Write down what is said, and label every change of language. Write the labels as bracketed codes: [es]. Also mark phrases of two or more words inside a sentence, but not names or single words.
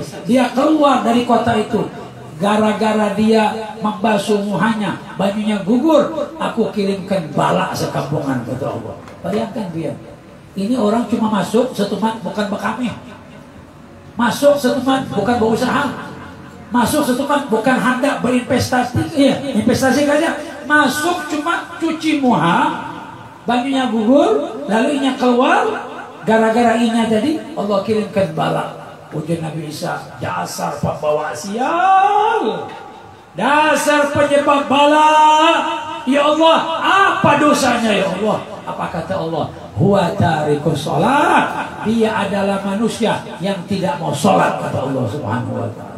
[id] Dia keluar dari kota itu. Gara-gara dia membasuh muhanya, bajunya gugur, aku kirimkan bala sekampungan, kata Allah. Bayangkan dia. Ini orang cuma masuk setuman, bukan bekami. Masuk setuman, bukan berusaha. Masuk setuman, bukan hendak berinvestasi. Iya, investasi saja. Masuk cuma cuci muha, bajunya gugur, lalu inya keluar. Gara-gara inya tadi, Allah kirimkan bala. Ujian Nabi Isa, dasar pembawa sial, dasar penyebab bala. Ya Allah, apa dosanya ya Allah? Apa kata Allah? [ar] Huwa tarikus sholat. [id] Dia adalah manusia yang tidak mau sholat, kata Allah [ar] Subhanahu wa ta'ala.